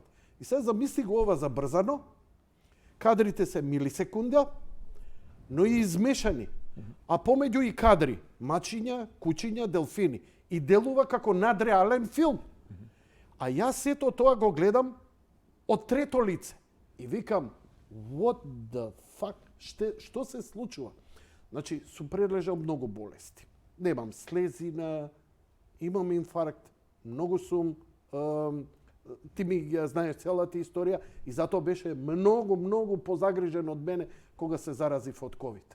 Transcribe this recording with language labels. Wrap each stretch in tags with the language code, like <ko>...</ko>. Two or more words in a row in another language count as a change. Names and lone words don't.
<mk>И сега замисли го ова забрзано, кадрите се милисекунда, но и измешани. А помеѓу и кадри, мачиња, кучиња, делфини. И делува како надреален филм. А јас сето тоа го гледам од трето лице. И викам,</mk> <en>what the fuck,</en> <mk>што се случува? Значи, сум прележал многу болести. Немам слезина, имам инфаркт, многу сум, ти ми ја знаеш целата историја и затоа беше многу позагрижен од мене кога се заразив од ковид.</mk>